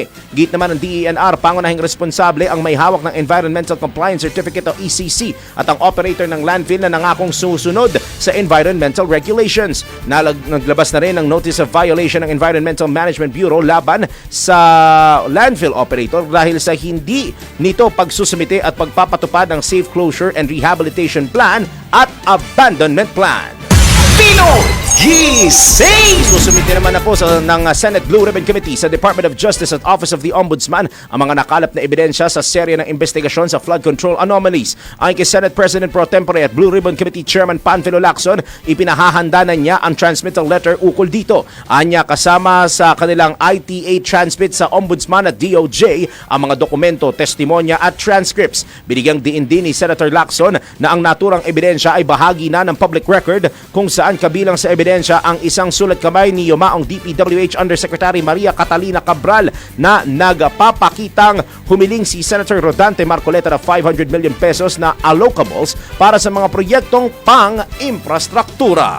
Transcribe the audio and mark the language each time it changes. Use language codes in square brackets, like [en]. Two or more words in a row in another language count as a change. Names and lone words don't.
[tl] Git naman ng DENR, pangunahing responsable ang may hawak ng Environmental Compliance Certificate o ECC at ang operator ng landfill na nangakong susunod sa [en] environmental regulations. [tl] Naglabas na rin ng [en] notice of violation [tl] ng Environmental Management Bureau laban sa landfill operator dahil sa hindi nito pagsusumite at pagpapatupad ng [en] safe closure and rehabilitation plan [tl] at [en] abandonment plan. [tl] Pino Gising! Susumite naman na po ng Senate Blue Ribbon Committee sa Department of Justice at Office of the Ombudsman ang mga nakalap na ebidensya sa serye ng investigasyon sa [en] flood control anomalies. [tl] Ayon kay Senate President Pro Tempore at Blue Ribbon Committee Chairman Panfilo Lacson, ipinahahanda na niya ang transmittal letter ukol dito. Anya kasama sa kanilang ITA transmit sa Ombudsman at DOJ ang mga dokumento, testimonya at transcripts. Binigyang diin din ni Senator Lacson na ang naturang ebidensya ay bahagi na ng [en] public record [tl] kung saan kabilang sa ebidensya ang isang sulat kamay ni yumaong DPWH Undersecretary Maria Catalina Cabral na nagpapakitang humiling si Senator Rodante Marcoleta ng 500 million pesos na allocables para sa mga proyektong pang-infrastruktura.